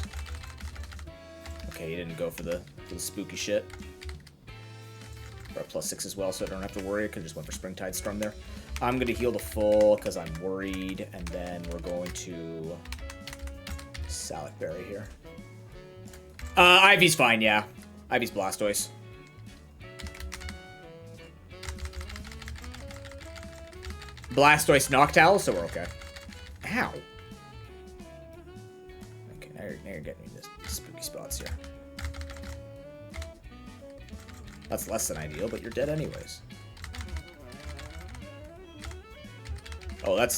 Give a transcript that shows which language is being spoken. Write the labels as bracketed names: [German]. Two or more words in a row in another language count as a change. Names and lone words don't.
[English] Okay, he didn't go for the spooky shit. For a +6 as well, so I don't have to worry. I could just went for Springtide Storm there. I'm gonna heal the full, because I'm worried, and then we're going to... Salak Berry here. Ivy's fine, yeah. Ivy's Blastoise. Blastoise Noctowl, so we're okay. Ow. Okay, now you're getting me this spooky spots here. That's less than ideal, but you're dead anyways. Oh, that's...